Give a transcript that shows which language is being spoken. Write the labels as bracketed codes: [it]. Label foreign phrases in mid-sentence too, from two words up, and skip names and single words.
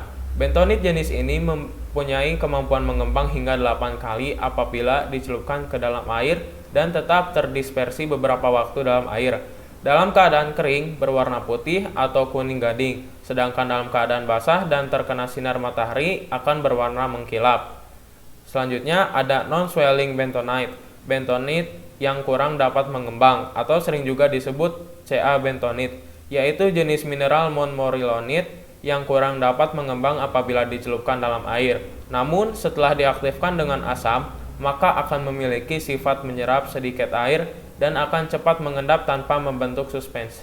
[id] Bentonit jenis ini mempunyai kemampuan mengembang hingga 8 kali apabila dicelupkan ke dalam air dan tetap terdispersi beberapa waktu dalam air. Dalam keadaan kering berwarna putih atau kuning gading, sedangkan dalam keadaan basah dan terkena sinar matahari akan berwarna mengkilap. Selanjutnya ada [en] non-swelling bentonite, [id] bentonit yang kurang dapat mengembang atau sering juga disebut [en] Ca bentonite, [id] yaitu jenis mineral montmorillonite yang kurang dapat mengembang apabila dicelupkan dalam air. Namun setelah diaktifkan dengan asam, maka akan memiliki sifat menyerap sedikit air dan akan cepat mengendap tanpa membentuk suspensi.